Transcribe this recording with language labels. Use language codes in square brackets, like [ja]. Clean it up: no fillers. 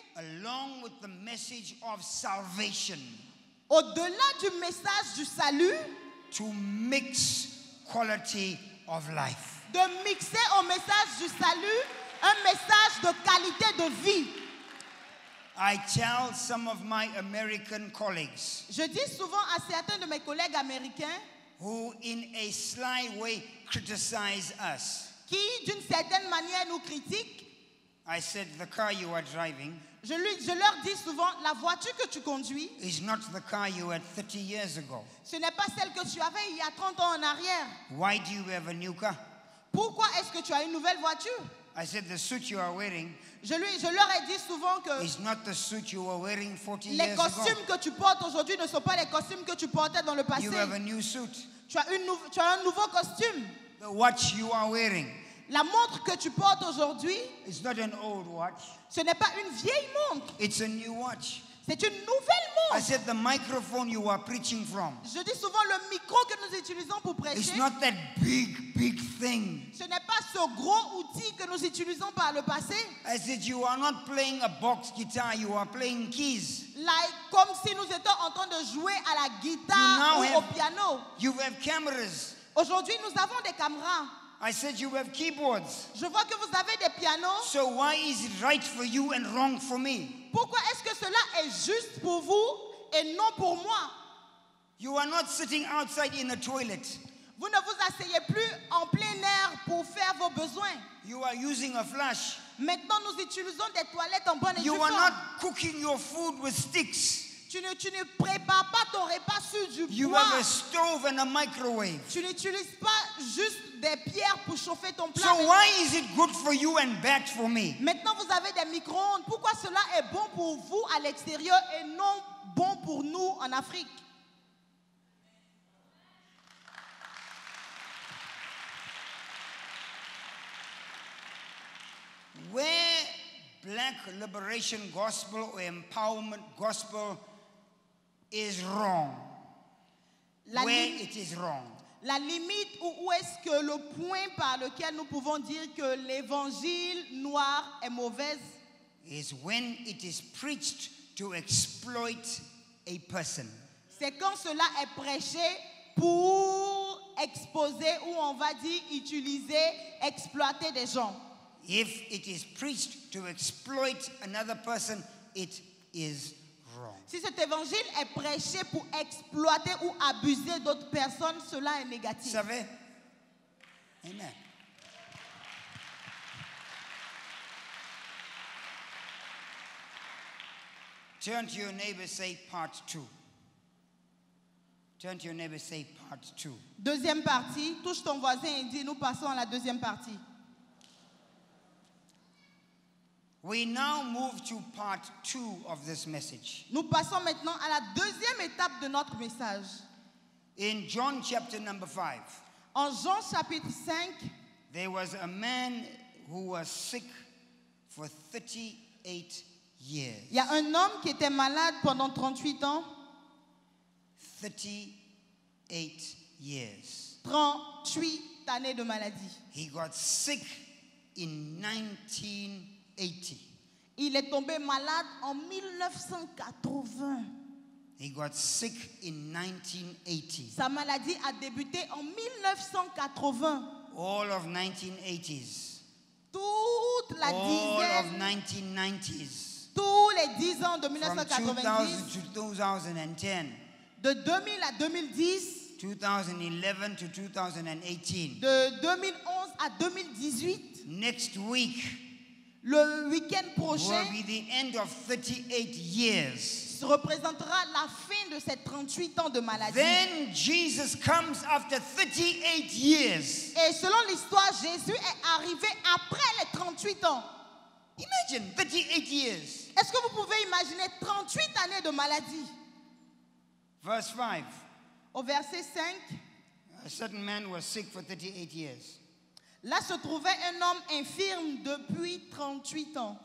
[en] along with the message of salvation, [fr] au-delà du message du salut, [en] to mix quality of life. [fr] de mixer au message du salut un message de qualité de vie. [en] I tell some of my American colleagues [fr] Je dis souvent à certains de mes collègues américains [en] who in a sly way criticize us. [fr] qui, d'une certaine manière, nous critiquent. [en] I said, the car you are driving [fr] Je leur dis souvent, la voiture que tu conduis, [en] is not the car you had 30 years ago. [fr] ce n'est pas celle que tu avais il y a 30 ans en arrière. [en] Why do you have a new car? [fr] Pourquoi est-ce que tu as une nouvelle voiture? [en] I said, the suit you are wearing [fr] Je leur ai dit souvent que [en] is not the suit you were wearing 40 [fr] les [en] years ago. [fr] costumes que tu portes aujourd'hui ne sont pas les costumes que tu portais dans le passé. [en] You have a new suit. [fr] Tu as un nouveau costume. [en] The watch you are wearing, [fr] La montre que tu portes aujourd'hui, [en] it's not an old watch, [fr] ce n'est pas une vieille montre, [en] it's a new watch. [fr] c'est une nouvelle [en] I [fr] montre. [en] said the microphone you are preaching from, [fr] Je dis souvent le micro que nous utilisons pour [en] it's [fr] prêcher. [en] not that big thing. [fr] Ce n'est pas ce gros outil que nous utilisons par le passé. [en] I said you are not playing a box guitar, you are playing keys. [fr] Like, comme si nous étions en train de jouer à la guitare [en] You now [fr] ou au piano. [en] You have cameras. [fr] Aujourd'hui, nous avons des caméras. [en] I said you have keyboards. [fr] Je vois que vous avez des pianos. [en] So why is it right for you and wrong for me? [fr] Pourquoi est-ce que cela est juste pour vous et non pour moi? [en] You are not sitting outside in a toilet. [fr] Vous ne vous asseyez plus en plein air pour faire vos besoins. [en] You are using a flash. [fr] Maintenant, nous utilisons des toilettes en bonne et due [en] You are [fr] forme. [en] not cooking your food with sticks. [fr] Tu ne prépares pas ton repas sur du [en] You [fr] bois. [en] have a stove and a microwave. [fr] Tu n'utilises pas juste des pierres pour chauffer ton plat. [en] So why is it good for you and bad for me? [fr] Maintenant, vous avez des micro-ondes. Pourquoi cela est bon pour vous à l'extérieur et non bon pour nous en Afrique? [en] Where black liberation gospel or empowerment gospel is wrong, [fr] La, [en] where lim- it is wrong, [fr] la limite où est-ce que le point par lequel nous pouvons dire que l'évangile noir est mauvaise, [en] is when it is preached to exploit a person. [fr] c'est quand cela est prêché pour exposer ou on va dire utiliser, exploiter des gens. [en] If it is preached to exploit another person, it is wrong. [fr] Si cet évangile est prêché pour exploiter ou abuser d'autres personnes, cela est négatif. Savez? Amen. [en] Turn to your neighbor, say part 2. Turn to your neighbor, say part 2. [fr] Deuxième partie, touche ton voisin et dis, nous passons à la deuxième partie. [en] We now move to part 2 of this message. [fr] Nous passons maintenant à la deuxième étape de notre message. [en] In John chapter number 5, [fr] En Jean chapitre 5, [en] there was a man who was sick for 38 years. [fr] il y a un homme qui était malade pendant 38 ans. [en] 38 years. [fr] 38 années de maladie. [en] He got sick in 1980. [fr] Il est tombé malade en 1980. [en] He got sick in 1980. [fr] Sa maladie a débuté en 1980. [en] All of 1980s. [fr] Toute la [en] All of [fr] dizaine, [en] 1990s. [fr] tous les 10 ans de [en] From 1990, 2000 to 2010. [fr] de 2000 à 2010, [en] 2011 to 2018. [fr] de 2011 à 2018, [en] Next week [fr] le week-end [en] will [fr] prochain [en] be the end of 38 years. [fr] représentera la fin de ces 38 ans de maladie. [en] Then Jesus comes after 38 years. [fr] Et selon l'histoire, Jésus est arrivé après les 38 ans. [en] Imagine 38 years. [fr] Est-ce que vous pouvez imaginer 38 années de maladie? [en] Verse 5. [fr] Au verset 5, [en] A certain man was sick for 38 years. [fr] là se trouvait un homme infirme depuis 38 ans.